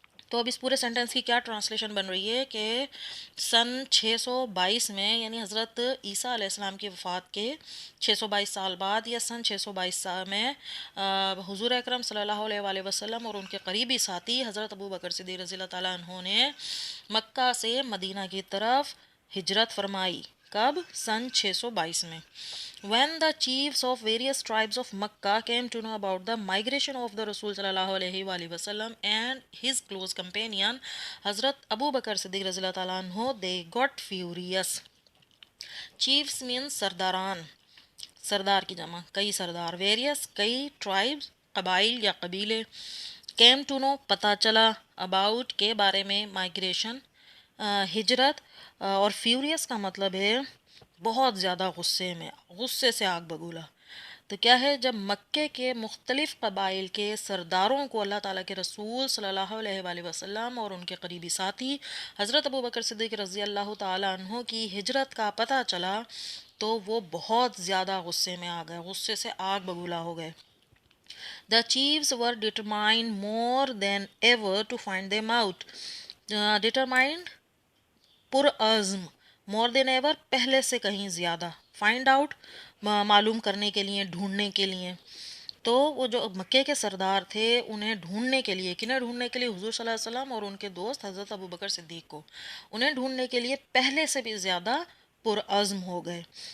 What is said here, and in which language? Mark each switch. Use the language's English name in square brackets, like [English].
[Hindi] तो अब इस पूरे सेंटेंस की क्या ट्रांसलेशन बन रही है कि सन 622 में, यानी हज़रत ईसा अलैहिस्सलाम की वफ़ात के 622 साल बाद, या सन 622 साल में हुज़ूर अकरम सल्लल्लाहु अलैहि वसल्लम और उनके करीबी साथी हज़रत अबू बकर सिद्दीक़ रज़ियल्लाहु ताला अन्हु ने मक्का से मदीना की तरफ हिजरत फरमाई। कब? सन 622 में। [English] When the chiefs of various tribes of Makkah came to know about the migration of the Rasul sallallahu alaihi wasallam and his close companion Hazrat Abu Bakr Siddiq रज़ियल्लाहु ताला अन्हु, they got furious. [Hindi] Chiefs means सरदारान, सरदार की जमा, कई सरदार। Various, कई। Tribes, कबाइल या कबीले। [English] Came to know, [Hindi] पता चला। About, के बारे में। Migration, हिजरत। और फ्यूरियस का मतलब है बहुत ज़्यादा गुस्से में, गुस्से से आग बबूला। तो क्या है, जब मक्के के मुख्तलिफ़ कबाइल के सरदारों को अल्लाह ताला के रसूल सल्लल्लाहु अलैहि वसल्लम और उनके करीबी साथी हज़रत अबू बकर सिद्दीक़ रज़ियल्लाहु ताला अन्हु की हिजरत का पता चला, तो वो बहुत ज़्यादा गुस्से में आ गए, गुस्से से आग बबूला हो गए। [English] The chiefs were determined more than ever to find them out. [Hindi] Determined, पुरअज़्म, [English] more than ever, [Hindi] पहले से कहीं ज़्यादा। फाइंड आउट, मालूम करने के लिए, ढूंढने के लिए। तो वो जो मक्के के सरदार थे उन्हें ढूंढने के लिए, किन्हें ढूंढने के लिए? हुज़ूर सल्लल्लाहु अलैहि वसल्लम और उनके दोस्त हज़रत अबू बकर सिद्दीक़ को। उन्हें ढूंढने के लिए पहले से भी ज़्यादा पुरअज़्म हो गए।